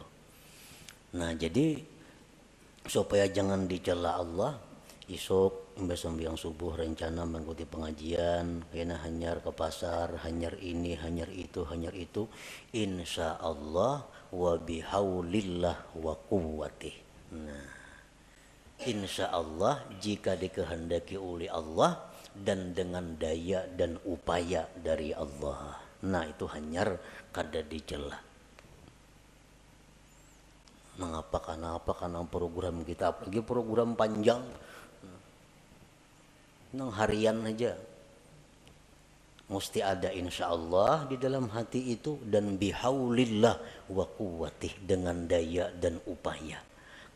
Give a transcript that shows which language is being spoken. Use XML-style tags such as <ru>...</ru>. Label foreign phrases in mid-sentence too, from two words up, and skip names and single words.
<bjn>Nah jadi supaya jangan dicela Allah, isuk sembahyang subuh rencana mengikuti pengajian, kena hanyar ke pasar, hanyar ini, hanyar itu,</bjn> <ar>إن شاء الله وبحول الله وقوته.</ar> <id>Nah,</id> <ar>إن شاء الله</ar> <id>jika dikehendaki oleh Allah dan dengan daya dan upaya dari Allah.</id> <bjn>Nah itu hanyar kada dicela. Mengapa karena program kita, apalagi program panjang, nang harian aja mesti ada</bjn> <ar>إن شاء الله</ar> <bjn>di dalam hati itu, dan</bjn> <ar>بحول الله وقوته,</ar> <bjn>dengan daya dan upaya.</bjn>